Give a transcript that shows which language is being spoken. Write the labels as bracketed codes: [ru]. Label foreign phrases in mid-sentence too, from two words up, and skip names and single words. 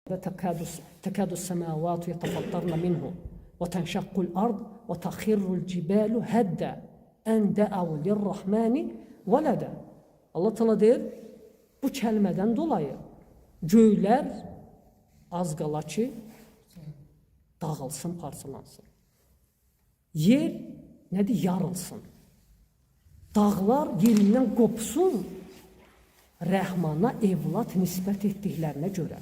[ar] تكاد السماوات يتفطرن منه وتنشق الأرض وتخر الجبال هدا أن دعوا للرحمن ولدا. [az] Allah Teala deyir, bu kəlmədən dolayı göylər az qala ki dağılsın, parçalansın. Yer nədir? Yarılsın. Dağlar yerindən qopsun, Rəhmana evlat nisbət etdiklərinə görə.